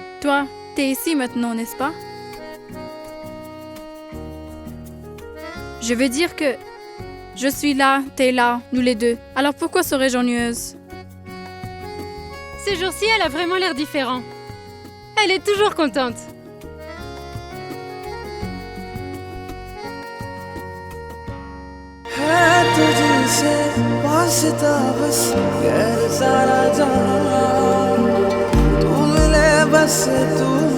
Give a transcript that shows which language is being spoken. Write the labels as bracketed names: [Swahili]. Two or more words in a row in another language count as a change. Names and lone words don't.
[French] Toi, t'es ici maintenant, n'est-ce pas? Je veux dire que je suis là, t'es là, nous les deux. Alors pourquoi serais-je ennuyeuse? Ces jours-ci, elle a vraiment l'air différent. Elle est toujours contente. [Hindi] है तुझसे वास्ता बस गैर सारा जहां तू मिले बस तू